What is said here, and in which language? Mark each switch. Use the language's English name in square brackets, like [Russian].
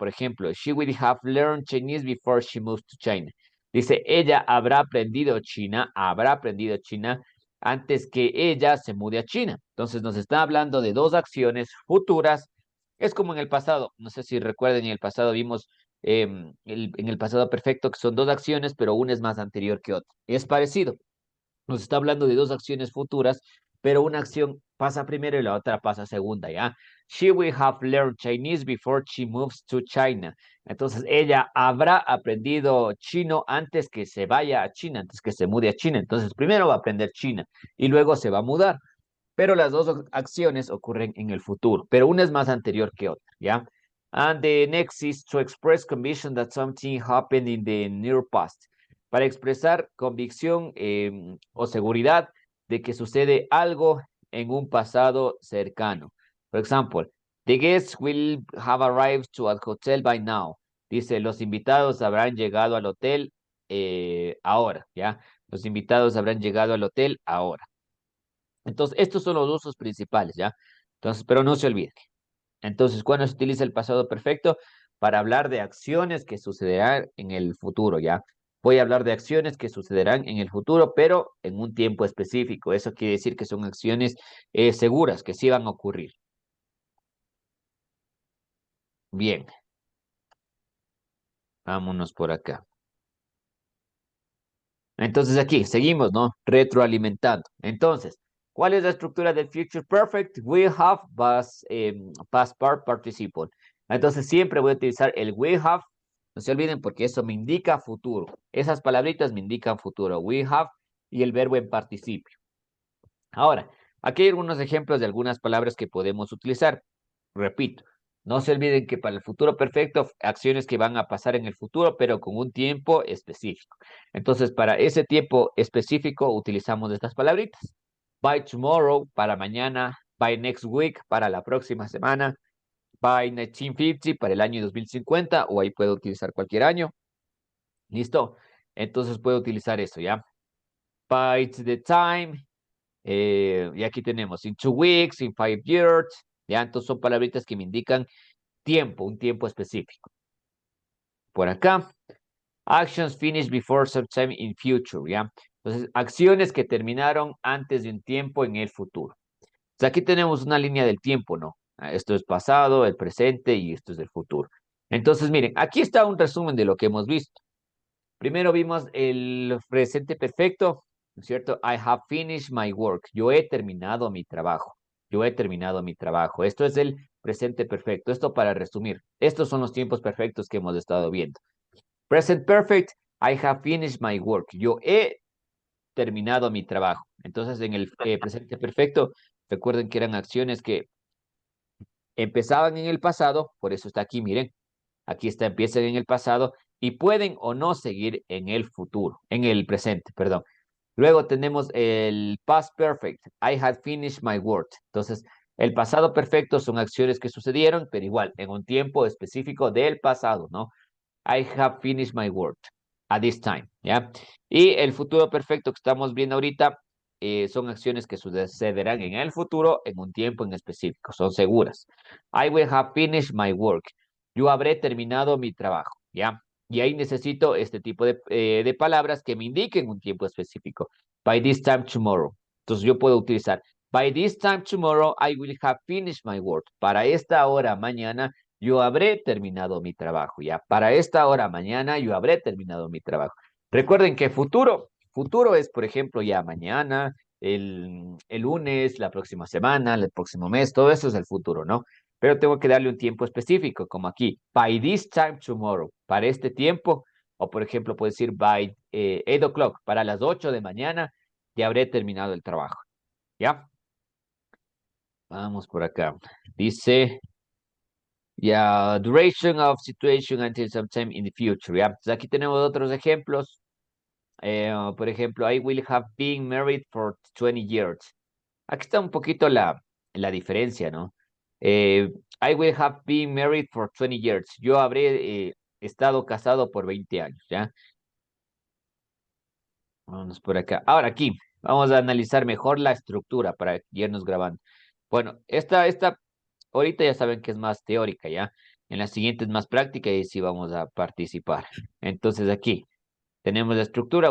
[Spanish] Por ejemplo, [English] she will have learned Chinese before she moves to China. [Spanish] Dice, ella habrá aprendido China antes que ella se mude a China. Entonces nos está hablando de dos acciones futuras. Es como en el pasado. No sé si recuerden, en el pasado vimos en el pasado perfecto que son dos acciones, pero una es más anterior que otra. Es parecido. Nos está hablando de dos acciones futuras, pero una acción pasa primero y la otra pasa segunda, ¿ya? [English] She will have learned Chinese before she moves to China. [Spanish] Entonces, ella habrá aprendido chino antes que se vaya a China, antes que se mude a China. Entonces, primero va a aprender China y luego se va a mudar. Pero las dos acciones ocurren en el futuro, pero una es más anterior que otra, ¿ya? [English] And the next is to express conviction that something happened in the near past. [Spanish] Para expresar convicción o seguridad de que sucede algo en un pasado cercano. Por ejemplo, [English] the guests will have arrived to a hotel by now. [Spanish] Dice, los invitados habrán llegado al hotel ahora, ¿ya? Los invitados habrán llegado al hotel ahora. Entonces, estos son los usos principales, ¿ya? Entonces, pero no se olviden. Entonces, ¿cuándo se utiliza el pasado perfecto? Para hablar de acciones que sucederán en el futuro, ¿ya? Voy a hablar de acciones que sucederán en el futuro, pero en un tiempo específico. Eso quiere decir que son acciones seguras, que sí van a ocurrir. Bien, vámonos por acá. Entonces aquí, seguimos, ¿no? Retroalimentando. Entonces, ¿cuál es la estructura del Future Perfect? [English] We have past part participle. [Spanish] Entonces, siempre voy a utilizar el we have. No se olviden porque eso me indica futuro. Esas palabritas me indican futuro. We have y el verbo en participio. Ahora, aquí hay algunos ejemplos de algunas palabras que podemos utilizar. Repito, no se olviden que para el futuro perfecto, acciones que van a pasar en el futuro, pero con un tiempo específico. Entonces, para ese tiempo específico, utilizamos estas palabritas. [English] By tomorrow, [Spanish] para mañana. [English] By next week, [Spanish] para la próxima semana. [English] By 1950, [Spanish] para el año 2050, o ahí puedo utilizar cualquier año. ¿Listo? Entonces puedo utilizar eso, ¿ya? [English] By the time, [Spanish] y aquí tenemos [English] in 2 weeks, in 5 years, [Spanish] ya, entonces son palabritas que me indican tiempo, un tiempo específico. Por acá, [English] actions finished before sometime in future, ya. [Spanish] Entonces, acciones que terminaron antes de un tiempo en el futuro. Entonces, aquí tenemos una línea del tiempo, ¿no? Esto es pasado, el presente y esto es el futuro. Entonces, miren, aquí está un resumen de lo que hemos visto. Primero vimos el presente perfecto, ¿no es cierto? [English] I have finished my work. [Spanish] Yo he terminado mi trabajo. Yo he terminado mi trabajo. Esto es el presente perfecto. Esto para resumir. Estos son los tiempos perfectos que hemos estado viendo. [English] Present perfect, I have finished my work. [Spanish] Yo he terminado mi trabajo. Entonces, en el presente perfecto, recuerden que eran acciones que empezaban en el pasado, por eso está aquí, miren. Aquí está, empiezan en el pasado y pueden o no seguir en el futuro, en el presente, perdón. Luego tenemos el [English] past perfect. I had finished my work. [Spanish] Entonces, el pasado perfecto son acciones que sucedieron, pero igual, en un tiempo específico del pasado, ¿no? [English] I have finished my work at this time, ¿ya? [Spanish] Y el futuro perfecto que estamos viendo ahorita son acciones que sucederán en el futuro en un tiempo en específico, son seguras. [English] I will have finished my work. [Spanish] Yo habré terminado mi trabajo, ¿ya? Y ahí necesito este tipo de palabras que me indiquen un tiempo específico. [English] By this time tomorrow. [Spanish] Entonces yo puedo utilizar [English] by this time tomorrow I will have finished my work. [Spanish] Para esta hora mañana yo habré terminado mi trabajo, ¿ya? Para esta hora mañana yo habré terminado mi trabajo. Recuerden que futuro es, por ejemplo, ya mañana, el lunes, la próxima semana, el próximo mes, todo eso es el futuro, ¿no? Pero tengo que darle un tiempo específico, como aquí, [English] by this time tomorrow, [Spanish] para este tiempo, o por ejemplo, puedo decir [English] by 8 o'clock, [Spanish] para las 8 de mañana, ya habré terminado el trabajo, ¿ya? Vamos por acá. Dice, ya, [English] duration of situation until sometime in the future, ¿ya? [Spanish] Entonces aquí tenemos otros ejemplos. Por ejemplo, [English] I will have been married for 20 years. [Spanish] Aquí está un poquito la diferencia, ¿no? [English] I will have been married for 20 years. [Spanish] Yo habré estado casado por 20 años, ¿ya? Vamos por acá. Ahora aquí, vamos a analizar mejor la estructura para irnos grabando. Bueno, esta ahorita ya saben que es más teórica, ¿ya? En la siguiente es más práctica y sí vamos a participar. Entonces aquí tenemos la estructura.